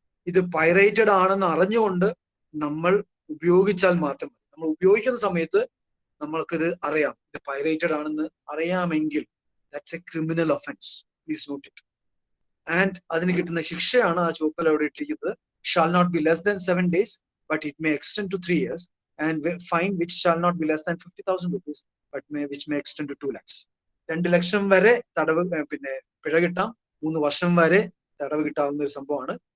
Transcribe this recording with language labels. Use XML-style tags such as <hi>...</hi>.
<ml>ഇത് പൈറേറ്റഡ് ആണെന്ന് അറിഞ്ഞുകൊണ്ട് നമ്മൾ ഉപയോഗിച്ചാൽ മാത്രം മതി. നമ്മൾ ഉപയോഗിക്കുന്ന സമയത്ത് നമ്മൾക്കിത് അറിയാം, ഇത് പൈറേറ്റഡ് ആണെന്ന് അറിയാമെങ്കിൽ</ml> <en>That's a criminal offence, please note it.</en> <ml>And അതിന് കിട്ടുന്ന ശിക്ഷയാണ് ആ ചുവപ്പിൽ അവിടെ ഇട്ടിരിക്കുന്നത്.</ml> <en>Shall not be less than 7 days, but it may extend to 3 years, and fine which shall not be less than 50,000 rupees, but which may extend to 2 lakhs.</en> <ml>2 ലക്ഷം വരെ തടവ്, പിന്നെ പിഴ കിട്ടാം, 3 വർഷം വരെ തടവ് കിട്ടാവുന്ന ഒരു സംഭവമാണ്.</ml>